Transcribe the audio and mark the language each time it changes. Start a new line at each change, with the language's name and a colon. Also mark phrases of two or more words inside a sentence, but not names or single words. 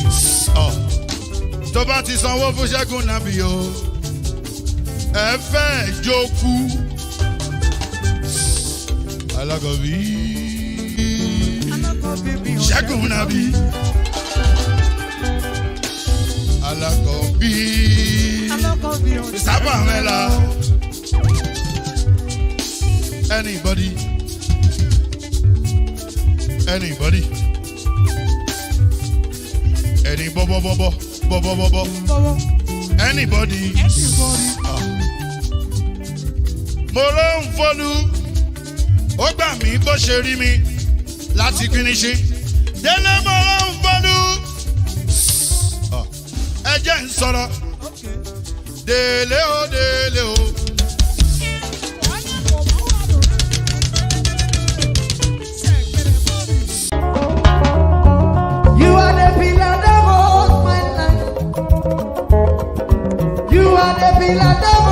Yoruba: Tó bá ti sanwó fún Ṣẹ́gun Nàbí o, ẹ fẹ́ jókù. Alákọ̀bí Ṣẹ́gun Nàbí. Alákọ̀bí Sábà Mẹ́la.
English: Anybody? Any anybody.
Yoruba: Mo ló ń fọlú, ó gbà mí bó ṣe rí mi láti finishi. Délé mo ló ń fọlú, ẹ jẹ́ ń sọ̀rọ̀. Délé o.
English: You are the pillar that holds my life. You are the pillar that